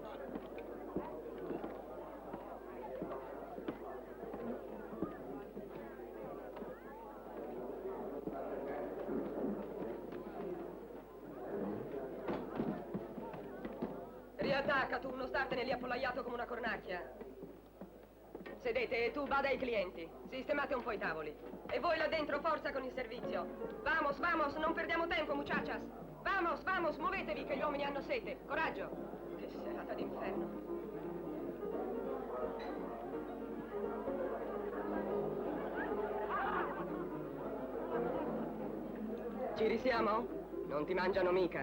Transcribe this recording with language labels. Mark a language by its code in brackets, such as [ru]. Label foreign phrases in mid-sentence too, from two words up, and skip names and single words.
[it] Riattacca tu, non startene lì appollaiato come una cornacchia. Sedete e tu bada ai clienti. Sistemate un po' i tavoli. E voi là dentro, forza con il servizio. [es] Vamos, vamos, [it] non perdiamo tempo, [es] muchachas. Vamos, vamos, [it] muovetevi che gli uomini hanno sete. Coraggio. Che serata d'inferno. Ci risiamo? Non ti mangiano mica.